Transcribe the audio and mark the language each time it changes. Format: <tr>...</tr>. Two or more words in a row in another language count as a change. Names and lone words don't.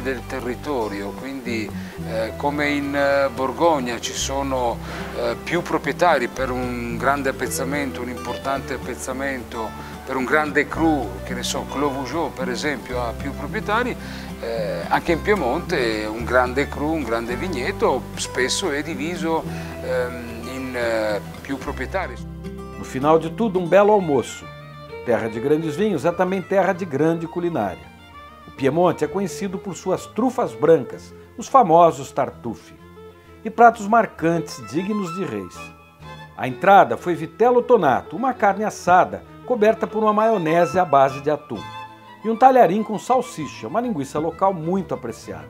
<it>del territorio, quindi come in Borgogna ci sono più proprietari per un grande appezzamento, un importante appezzamento, per un grande cru, che ne so, Clos Vougeot per esempio ha più proprietari, anche in Piemonte un grande cru, un grande vigneto spesso è diviso in più proprietari.</it> <pt>No final de tudo, belo almoço. Terra de grandes vinhos é também terra de grande culinária. O Piemonte é conhecido por suas trufas brancas, os famosos tartufi, e pratos marcantes dignos de reis. A entrada foi</pt> <it>vitello tonato,</it> <pt>uma carne assada coberta por uma maionese à base de atum, e um talharim com salsicha, uma linguiça local muito apreciada.</pt>